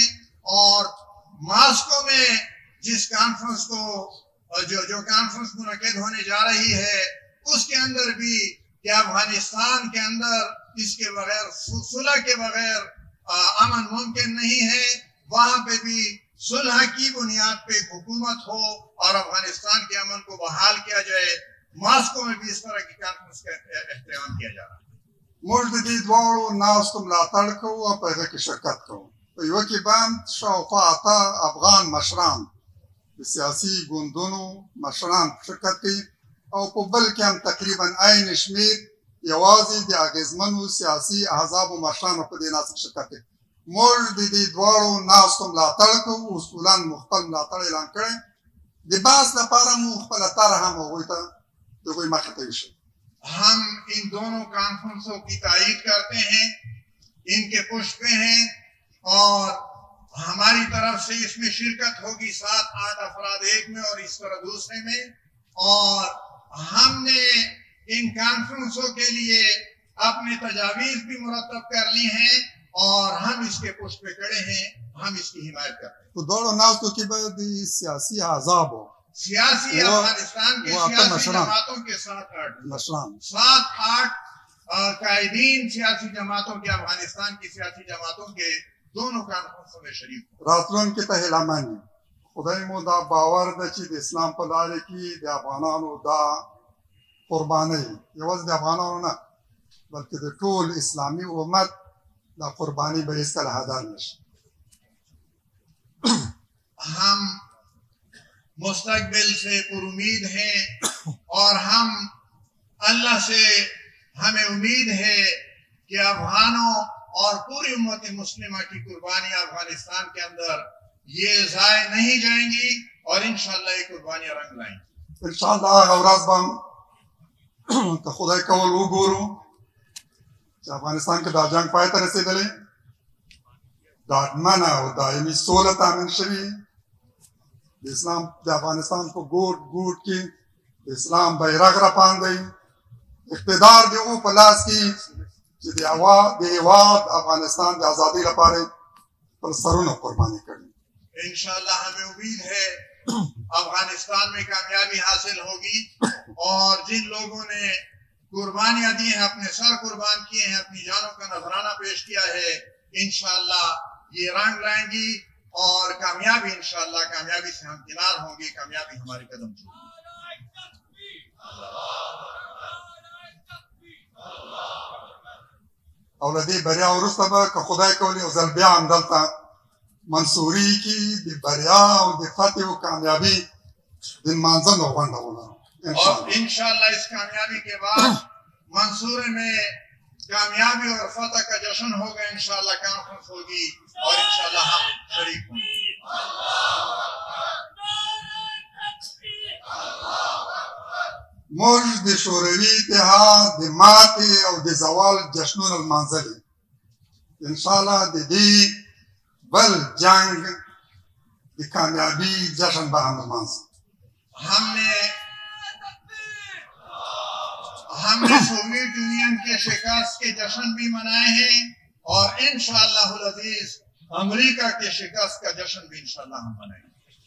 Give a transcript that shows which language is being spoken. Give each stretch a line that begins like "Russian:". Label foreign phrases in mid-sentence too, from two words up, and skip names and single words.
Urdu: اور ماسکو میں جس کانفرنس کو جو کانفرنس منعقد ہونے جا رہی ہے اس کے اندر بھی کہ افغانستان کے اندر اس کے بغیر صلح کے بغیر امن ممکن نہیں ہے، وہاں پہ بھی صلح کی بنیاد پہ ایک حکومت ہو اور افغانستان کے امن کو بحال کیا جائے. ماسکو میں بھی اس طرح کی کانفرنس کا اہتمام کیا جا رہا ہے.
Pashto: موږ د دې دواړو ناستو ملاتړ کوو او په هغه کې شرکت کوو. په یوه کې به شاوخوا 8 افغان مشران د سیاسي ګوندونو مشران شرکت کوي، او په بل کې هم تقریبا عین شمېر یوازې د اغېزمنو سیاسي احزابو مشرانو په دې ناست کې شرکت کوي. موږ د دې دواړو ناستو ملاتړ کوو. اصولا مو خپل ملاتړ اعلان کړی، د بحث لپاره مو خپله طرح هم هغوی ته د هغوی مخې ته ایښی.
Urdu: ہم ان دونوں کانفرنسوں کی تائید کرتے ہیں، ان کے پشت پہ ہیں، اور ہماری طرف سے اس میں شرکت ہوگی 7-8 افراد ایک میں اور اس طرح دوسرے میں. اور ہم نے ان کانفرنسوں کے لیے اپنے تجاویز بھی مرتب کر لی ہیں اور ہم اس کے پشت پہ کھڑے ہیں، ہم اس کی حمایت کرتے ہیں.
Pashto: په دواړو ناستو کې به د سیاسي احزابو
Urdu: سیاسی افغانستان کے سیاسی جماعتوں کے 7-8 قائدین سیاسی جماعتوں کے، افغانستان کی سیاسی جماعتوں کے دونوں کانفرنسوں میں شریک ہوں.
Pashto: راتلونکي ته هیله مند یم. خدای مو دا باور ده چې د اسلام په لارې کې د افغانانو دا قربانۍ یوازې د افغانانو نه بلکې د ټول اسلامي امت دا قرباني به هېڅکله هدر نه شي.
Urdu: ہم مستقبل سے پر امید ہیں اور ہم اللہ سے ہمیں امید ہے کہ افغانوں اور پوری امت مسلمہ کی قربانیاں افغانستان کے اندر یہ ضائع نہیں جائیں گی اور انشاءاللہ یہ قربانیاں رنگ لائیں گی.
Pashto: انشاءاللہ هغه ورځ به که خدای کول وګورو چې افغانستان کې دا جنګ پای ته رسېدلی، ډاډمنه او دایمي سوله تامین شوي، د اسلام د افغانستان په ګوټ ګوټ کې د اسلام بیرغ راپاندی، اقتدار د هغو په لاس کې چې د هېواد افغانستان د ازادۍ لپاره خپل سرونه قرباني کړي.
Urdu: انشاءاللہ ہمیں امید ہے افغانستان میں کامیابی حاصل ہوگی، اور جن لوگوں نے قربانیاں دی ہیں، اپنے سر قربان کیے ہیں، اپنی جانوں کا نذرانہ پیش کیا ہے، انشاءاللہ یہ رنگ لائیں گی اور کامیابی انشاءاللہ کامیابی سے ہم کنار ہوں گے، کامیابی ہمارے قدم چھوڑے.
Pashto: او له دې بریا وروسته به که خدای کولی یو ځل بیا هم دلته منصوري کې د بریا او د فتح او کامیابی د لمانځنو غونډه ولرو
Urdu: اور انشاءاللہ اس کامیابی کے بعد منصور میں کامیابی اور فتح کا جشن ہوگا. انشاءاللہ کانفرنس ہوگی اور انشاءاللہ ہم شریک ہوں گے.
Pashto: موږ د شوروي اتحاد د ماتې او د زوال جشنونه لمانځلي. انشاءالله د دې بل جنگ د کامیابی جشن به هم لمانځو.
Urdu: ہم نے سوویت یونین کے شکست کے جشن بھی منائے ہیں اور
Arabic: انشاءاللہ العزیز
Urdu: امریکہ کے شکست کا جشن بھی انشاءاللہ ہم منائیں گے.